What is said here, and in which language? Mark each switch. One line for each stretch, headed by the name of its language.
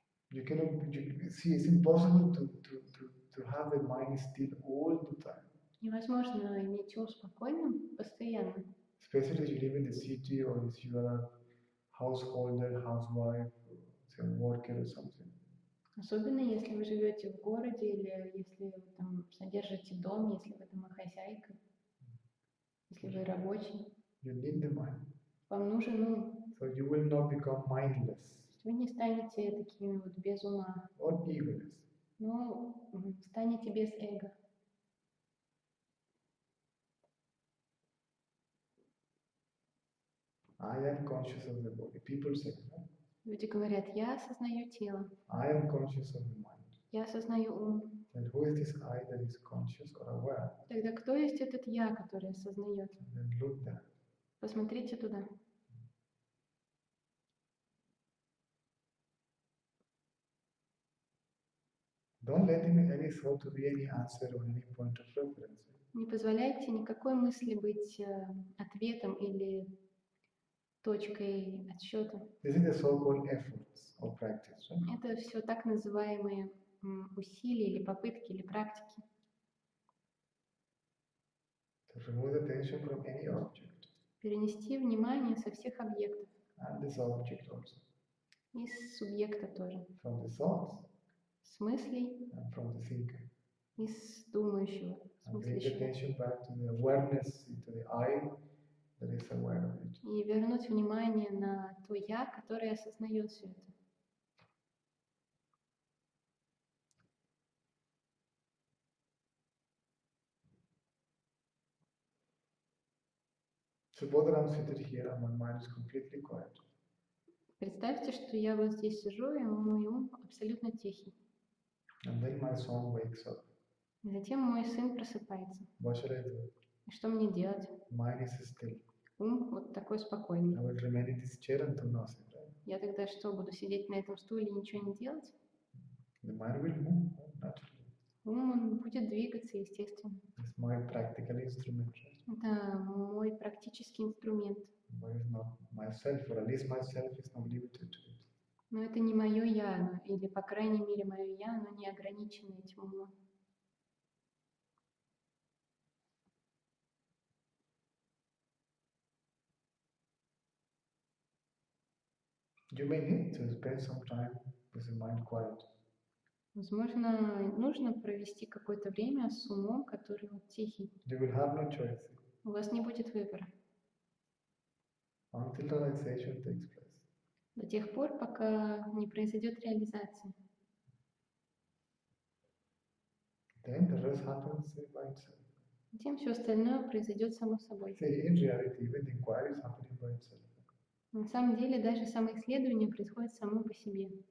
English: You cannot, see, it's impossible to have the mind still all the time.
Russian: Невозможно иметь ум спокойным постоянно.
English: Especially if you live in the city or if you are a householder, housewife, say a worker or something.
Russian: Особенно если вы живете в городе или если вы там содержите дом, если вы домохозяйка, если вы рабочий.
English: You need the mind.
Russian: Вам нужен ум.
English: So you will not become mindless
Russian: Вы не станете такими вот без ума,
English: or egoless.
Russian: но станете без эго.
English: I am conscious of the body. People say, no?
Russian: Люди говорят, я осознаю тело,
English: I am conscious of the mind.
Russian: я осознаю ум.
English: Then who is this I that is conscious or aware?
Russian: Тогда кто есть этот я, который осознает?
English: And then look there.
Russian: Посмотрите туда.
English: Don't let any thought to be any answer or any point of reference.
Russian: Не позволяйте никакой мысли быть ответом или точкой отсчета.
English: This is the so-called efforts or practice. Right?
Russian: Это все так называемые усилия или попытки или практики.
English: To remove attention from any object.
Russian: Перенести внимание со всех объектов.
English: And this object also.
Russian: И с субъекта тоже.
English: From the thoughts.
Russian: С мыслей.
English: And from the thinker.
Russian: И с думающего.
English: And bring the attention back to the awareness, into the I that is aware of it.
Russian: И вернуть внимание на то я, которое осознает все это.
English: Suppose that I'm seated here and my mind is completely quiet.
Russian: Представьте, что я вот здесь сижу, и мой ум абсолютно тихий.
English: And then my son wakes up.
Russian: И затем мой сын просыпается.
English: What should I do?
Russian: И что мне делать?
English: Mind is still.
Russian: Ум вот такой спокойный.
English: I will remain in this chair and do nothing, right?
Russian: Я тогда что, буду сидеть на этом стуле и ничего не делать?
English: The mind will move naturally.
Russian: Ум он будет двигаться, естественно.
English: It's my practical instrument, right?
Russian: Это мой практический инструмент.
English: But it's not myself, or at least myself is not limited to it.
Russian: Но это не мое я, или, по крайней мере, мое я, оно не ограничено этим умом.
English: You may need to spend some time with the mind quiet.
Russian: Возможно, нужно провести какое-то время с умом, который вот тихий.
English: You will have no choice
Russian: У вас не будет выбора.
English: until realization takes place.
Russian: До тех пор, пока не произойдет реализация.
English: Then the rest happens by itself.
Russian: Затем все остальное произойдет само собой.
English: See, in reality, even the inquiry is happening by itself.
Russian: На самом деле, даже самоисследование происходит само по себе.